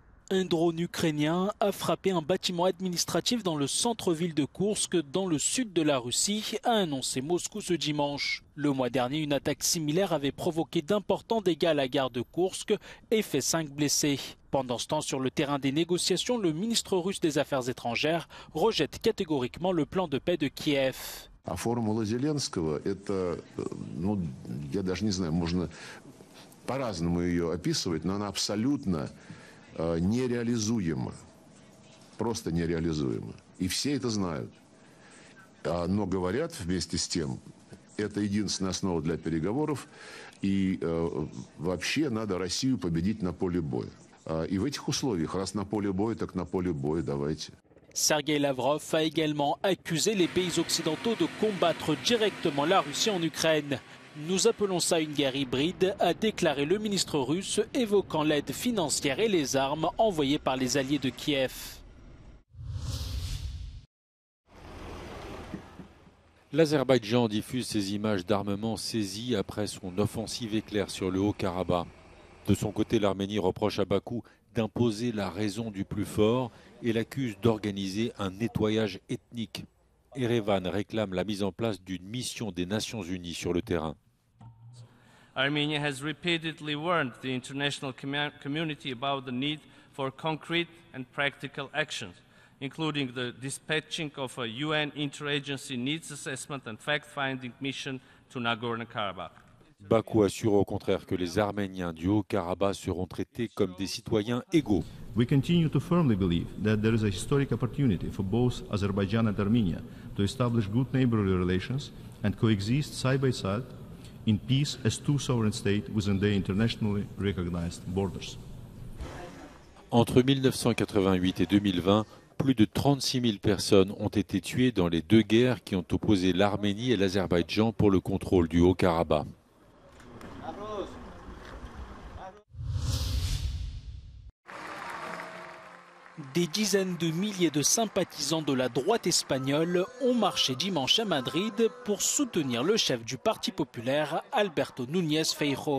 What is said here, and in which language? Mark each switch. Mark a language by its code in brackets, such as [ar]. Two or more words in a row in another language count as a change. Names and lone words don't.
[fr] Un drone ukrainien a frappé un bâtiment administratif dans le centre-ville de Koursk, dans le sud de la Russie, a annoncé Moscou ce dimanche. Le mois dernier, une attaque similaire avait provoqué d'importants dégâts à la gare de Koursk et fait 5 blessés. Pendant ce temps, sur le terrain des négociations, le ministre russe des Affaires étrangères rejette catégoriquement le plan de paix de Kiev. [ru] А формула Зеленского – это, я даже не знаю, можно по-разному ее описывать, но она абсолютно нереализуема, просто нереализуема. И все это знают. Но говорят вместе с тем, это единственная основа для переговоров, и вообще надо Россию победить на поле боя. И в этих условиях, раз на поле боя, так на поле боя давайте. [fr] Sergei Lavrov a également accusé les pays occidentaux de combattre directement la Russie en Ukraine. Nous appelons ça une guerre hybride, a déclaré le ministre russe, évoquant l'aide financière et les armes envoyées par les alliés de Kiev. L'Azerbaïdjan diffuse ces images d'armement saisis après son offensive éclair sur le Haut-Karabakh. De son côté, l'Arménie reproche à Bakou d'imposer la raison du plus fort et l'accuse d'organiser un nettoyage ethnique. Erevan réclame la mise en place d'une mission des Nations Unies sur le terrain. [en] Armenia has repeatedly warned the international community about the need for concrete and practical actions, including the dispatching of a UN interagency needs assessment and fact-finding mission to Nagorno-Karabakh. [fr] Bakou assure au contraire que les Arméniens du Haut-Karabakh seront traités comme des citoyens égaux. [en] We continue to firmly believe that there is a historic opportunity for both Azerbaijan and Armenia to establish good neighborly relations and coexist side by side in peace as two sovereign states within their internationally recognized borders. [fr] Entre 1988 et 2020, plus de 36 000 personnes ont été tuées dans les deux guerres qui ont opposé l'Arménie et l'Azerbaïdjan pour le contrôle du Haut-Karabakh. Des dizaines de milliers de sympathisants de la droite espagnole ont marché dimanche à Madrid pour soutenir le chef du Parti populaire, Alberto Núñez Feijóo.